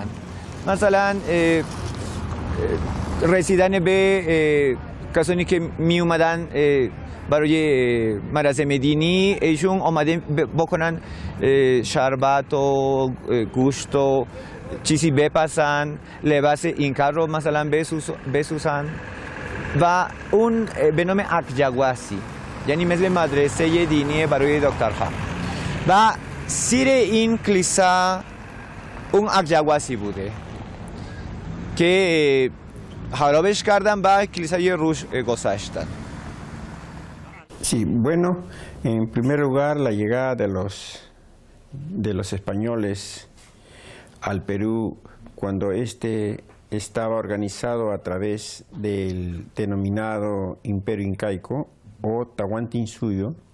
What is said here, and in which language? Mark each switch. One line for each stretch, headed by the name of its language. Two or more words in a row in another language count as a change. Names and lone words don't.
Persian: مثلا رسیدن به کسانی که می اومدن برای مراسم دینی، ایشون آماده بکنن شربت و گوشت و چیزی بپسن، لباس اینکا رو مثلا بسوزن و اون به نام اکجاگواسی، یعنی مثل مدرسه دینی برای دکترها. و سیر این کلیسا اون اکجاگواسی بوده که خرابش کردن و کلیسای روش گذاشتن.
Spanish: Sí, bueno, en primer lugar la llegada de los españoles al Perú cuando este estaba organizado a través del denominado Imperio Incaico o Tahuantinsuyo,